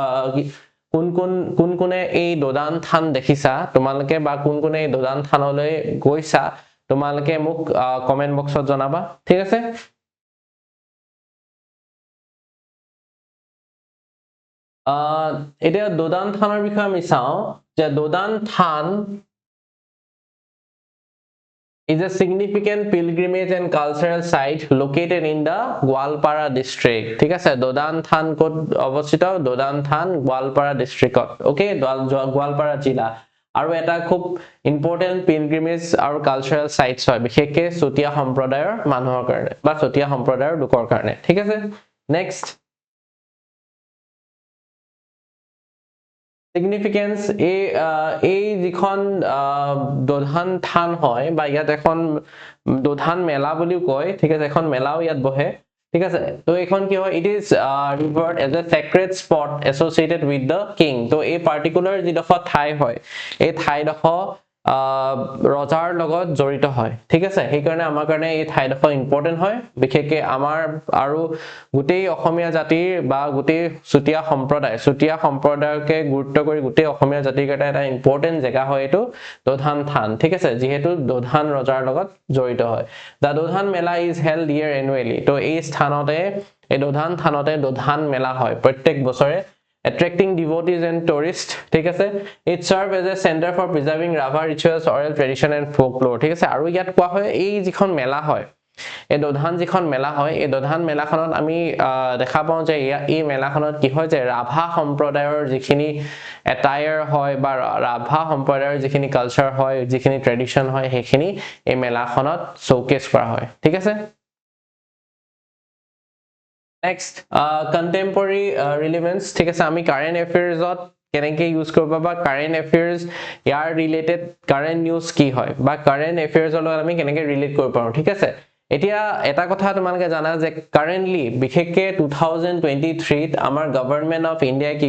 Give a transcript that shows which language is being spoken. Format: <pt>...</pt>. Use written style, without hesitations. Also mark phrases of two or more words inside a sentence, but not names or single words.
<as>কোনে এই দোদান থান দেখিছা তোমালোকে বা কোনে এই দোদান থানলৈ গৈছা তোমালোকে মোক কমেন্ট বক্সত জনাবা ঠিক আছে এতিয়া দোদান থানৰ বিষয়ে আমি চাও যে দোদান থান</as> <en>is a significant pilgrimage and cultural site located in the Gwalpara district</en> <as>ঠিক আছে দোদান থান কোট অৱস্থিত দোদান থান গোৱালপাৰা ডিস্ট্ৰিক্টত ওকে গোৱালপাৰা জিলা আৰু এটা খুব</as> <en>important pilgrimage</en> <as>আৰু</as> <en>cultural sites</en> <as>হয় বিশেষকৈ চতিয়া সম্প্ৰদায়ৰ মানুহৰ কাৰণে বা চতিয়া সম্প্ৰদায়ৰ লোকৰ কাৰণে ঠিক আছে</as> <en>next significance</en> <as>এই যিখন দোধান থান হয় বা ইয়াত এখন দোধান মেলা বুলিও কয় ঠিক আছে এখন মেলাও ইয়াত বহে ঠিক আছে তো এখন কি হয়</as> <en>it is revered as a sacred spot associated with the king</en> <as>তো এই পাৰ্টিকুলাৰ যিডোখৰ ঠাই হয় এই ঠাইডোখৰ ৰজাৰ লগত জড়িত হয় ঠিক আছে সেই কাৰণে আমাৰ কাৰণে এই ঠাইডোখৰ ইম্পৰ্টেন্ট হয় বিশেষকৈ আমাৰ আৰু গোটেই অসমীয়া জাতিৰ বা গোটেই চুতীয়া সম্প্ৰদায়কে গুৰুত্ব কৰি গোটেই অসমীয়া জাতিৰ কাৰণে এটা ইম্পৰ্টেন্ট জেগা হয় এইটো দোধান থান ঠিক আছে যিহেতু দোধান ৰজাৰ লগত জড়িত হয়</as> <en>the Dodhan Mela is held year annually</en> <as>তো এই স্থানতে এই দোধান থানতে দোধান মেলা হয় প্ৰত্যেক বছৰে</as> <en>attracting devotees and tourists</en> <as>ঠিক আছে</as> <en>it serve as a center for preserving Ravar rituals oral tradition and folklore</en> <as>ঠিক আছে আৰু ইয়াত কোৱা হয় এই যিখন মেলা হয় এই দোধান যিখন মেলা হয় এই দোধান মেলাখনত আমি দেখা পাওঁ যে এই মেলাখনত কি হয় যে ৰাভা সম্প্ৰদায়ৰ যিখিনি এটায়াৰ হয় বা ৰাভা সম্প্ৰদায়ৰ যিখিনি কালচাৰ হয় যিখিনি ট্ৰেডিশন হয় সেইখিনি এই মেলাখনত শোকেস কৰা হয় ঠিক আছে</as> <en>Next, contemporary relevance.</en> <as>ঠিক আছে আমি</as> <en>current affairs</en> <as>কেনেকৈ ইউজ কৰিব বা</as> <en>current affairs</en> <as>ইয়াৰ</as> <en>related current news</en> <as>কি হয় বা</as> <en>current affairs</en> <as>লগত আমি কেনেকৈ ৰিলেট কৰিব পাৰোঁ ঠিক আছে এতিয়া এটা কথা তোমালোকে জানা যে কারেন্টলি বিশেষকৈ 2023 ত আমাৰ গভৰ্ণমেণ্ট অফ ইণ্ডিয়া কি</as>